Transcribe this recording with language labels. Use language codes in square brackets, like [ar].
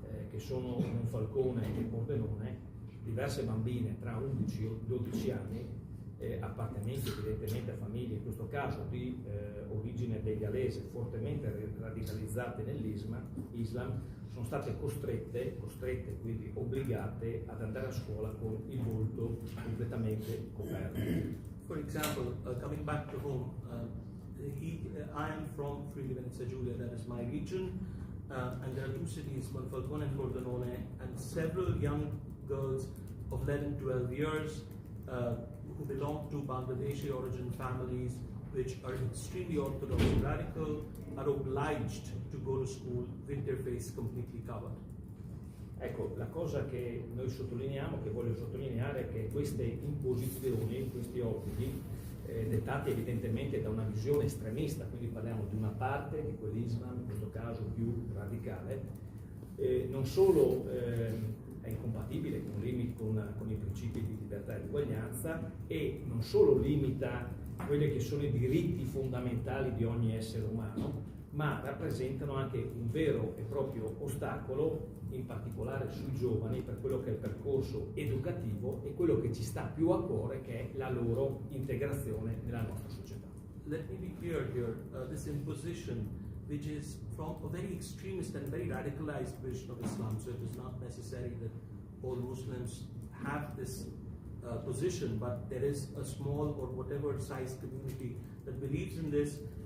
[it] che sono Monfalcone e Pordenone, diverse bambine tra 11 e 12 anni appartenenti evidentemente a famiglie, in questo caso di origine bengalese, fortemente radicalizzate nell'Islam, sono state costrette, quindi obbligate ad andare a scuola con il volto completamente coperto. [en] For example, coming back to home, I am from Friuli Venezia Giulia, that is my region, and there are 2 cities, Monfalcone and Pordenone, and several young girls of 11, 12 years who belong to Bangladeshi origin families, which are extremely orthodox and radical, are obliged to go to school with their face completely covered. [it] Ecco, la cosa che noi sottolineiamo, che voglio sottolineare, è che queste imposizioni, questi obblighi, dettati evidentemente da una visione estremista, quindi parliamo di una parte di quell'Islam, in questo caso più radicale, non solo è incompatibile con i principi di libertà e di uguaglianza, e non solo limita quelli che sono i diritti fondamentali di ogni essere umano, ma rappresentano anche un vero e proprio ostacolo, in particolare sui giovani, per quello che è il percorso educativo e quello che ci sta più a cuore, che è la loro integrazione nella nostra società. [en] Let me be clear here, this imposition, which is from a very extremist and very radicalized version of Islam, so it is not necessary that all Muslims have this position, but there is a small or whatever size community that believes in this,